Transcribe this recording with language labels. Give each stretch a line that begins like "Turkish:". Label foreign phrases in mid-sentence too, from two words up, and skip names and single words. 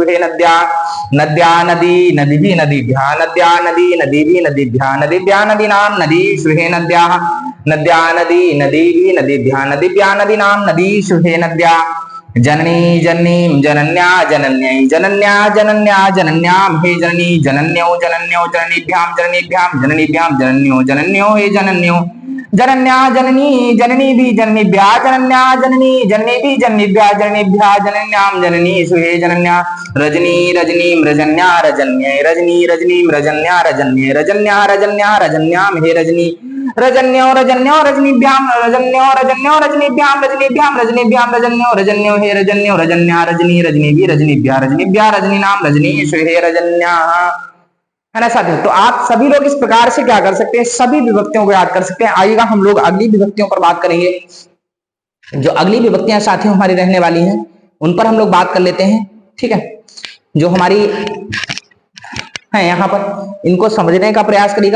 Sanskrit: हे नद्या, नद्या नदी नदीभिः नदीभ्यः, नद्या नदी नदीभिः नदीभ्यः, नदीभ्यः नदीनां नदीषु हे नद्याः, नद्या नदी नदीभिः नदीभ्यः, नदीभ्यः नदीनां नदीषु हे नद्या, जननी जननीं जनन्या जनन्यै, जनन्या जनन्या जनन्यां हे जननी, जनन्यो जनन्यो जननीभ्यां जननीभ्यां जननीभ्यां जनन्यो जनन्यो हे जनन्यो, जनन्या जननी जननी भी जननीभ्या जनन्या जननी जननी भी जननीभ्या जननीभ्या जनन्यां जननीषु हे जनन्या, रजनी रजनीं रजन्या रजन्यै, रजनी रजनीं रजन्या रजन्यै, रजन्या रजन्या रजन्यां हे रजनी, रजन्यो रजन्यो रजनीभ्यां रजन्यो रजन्यो रजनीभ्यां रजनीभ्यां रजनीभ्यां रजन्यो रजन्यो हे रजन्यो, रजन्या रजनी रजनी भी रजनीभ्या रजनीभ्या रजनीनां रजनीषु हे रजन्या,
Hindi: है ना साथियों। तो आप सभी लोग इस प्रकार से क्या कर सकते हैं, सभी विभक्तियों को याद कर सकते हैं। आइएगा हम लोग अगली विभक्तियों पर बात करेंगे। जो अगली विभक्तियां साथियों हमारी रहने वाली हैं उन पर हम लोग बात कर लेते हैं, ठीक है। जो हमारी है यहाँ पर, इनको समझने का प्रयास करिएगा।